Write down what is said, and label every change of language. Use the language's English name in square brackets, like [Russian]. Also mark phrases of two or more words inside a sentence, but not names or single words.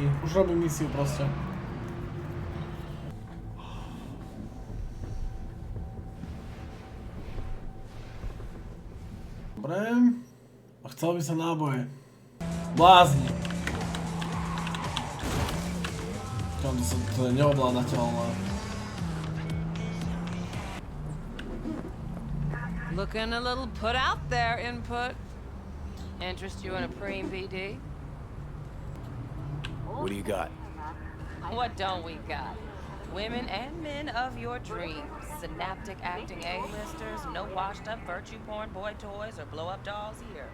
[Slovak] Už robím misiu proste. Dobre. A chcel by sa náboje. Blázni. To je neovládateľné. [English] Looking a little put out there, input. Interest you in a preem BD? What do you got? What don't we got? Women and men of your dreams. Synaptic acting A-listers, no washed up virtue porn boy toys or blow up dolls here.